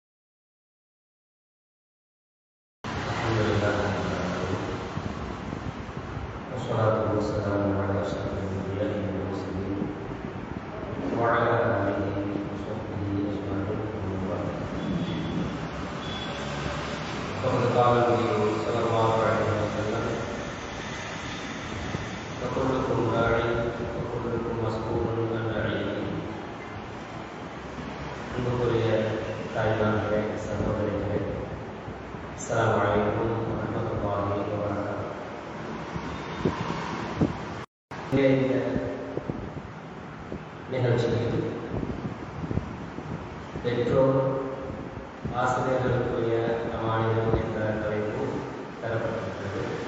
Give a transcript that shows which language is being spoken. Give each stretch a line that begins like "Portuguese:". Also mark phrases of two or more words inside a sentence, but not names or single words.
Arabic: الحمد لله والصلاة والسلام على أشرف الأنبياء والمرسلين وعلى آله وصحبه أجمعين أما بعد فقد قال النبي صلى الله عليه وسلم وكلكم راع وكلكم مسؤول عن رعيته
Tamil: அன்புக்குரிய தாய்மார்களே, சகோதரிகளே,
Arabic: السلام عليكم ورحمة الله وبركاته.
Tamil: இந்த நிகழ்ச்சியில் பெற்றோர் ஆசிரியர்களுக்குரிய அமானிதம் என்ற தலைப்பு தரப்பட்டிருக்கிறது.